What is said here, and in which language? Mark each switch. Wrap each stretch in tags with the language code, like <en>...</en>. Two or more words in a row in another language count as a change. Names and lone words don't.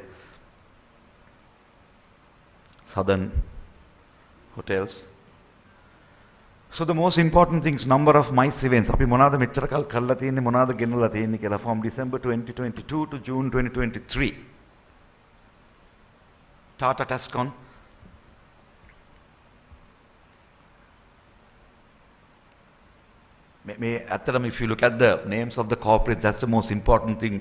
<en>Southern hotels. So the most important thing is number of MICE events.</en> <si>අපි මොනවාද මෙච්චර කල් කරලා තියෙන්නේ මොනවාද ගෙනලා තියෙන්නේ කියලා</si> <en>from December 2022 to June 2023. Tata Tascon. If you look at the names of the corporates, that's the most important thing.</en>